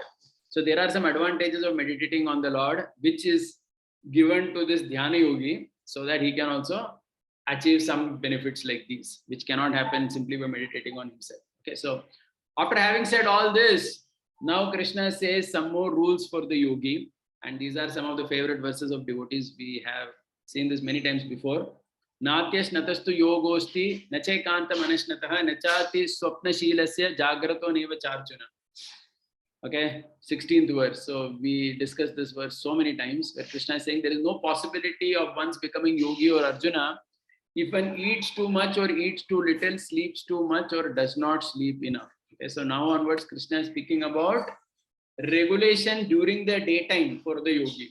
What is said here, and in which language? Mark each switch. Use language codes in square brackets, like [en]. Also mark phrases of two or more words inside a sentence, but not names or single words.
[en] So there are some advantages of meditating on the Lord, which is given to this Dhyana Yogi so that he can also achieve some benefits like these, which cannot happen simply by meditating on himself. Okay, so after having said all this, now Krishna says some more rules for the yogi. And these are some of the favorite verses of devotees. We have seen this many times before. [sa] Natyash natastu yogosti nachekanta manashnataha nachati swapnashilasya jagrato neva charjuna. [en] Okay, 16th verse. So we discussed this verse so many times where Krishna is saying there is no possibility of one's becoming yogi or Arjuna if one eats too much or eats too little, sleeps too much or does not sleep enough. Okay, so now onwards Krishna is speaking about regulation during the daytime for the yogi.